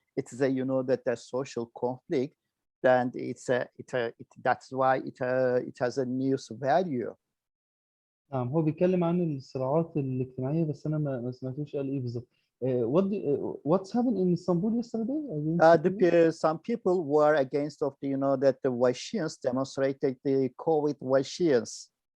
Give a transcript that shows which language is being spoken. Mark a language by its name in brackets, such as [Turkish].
[English] It's a, you know, that a social conflict, and that's why it has a news value. [Arabic] نعم، هو بيتكلم عن الصراعات الاجتماعية، بس أنا ما سمعتوش قال إيه بالظبط. [English] What's happened in Istanbul yesterday? Some people were against of the, you know, that the vaccines demonstrated the COVID vaccines.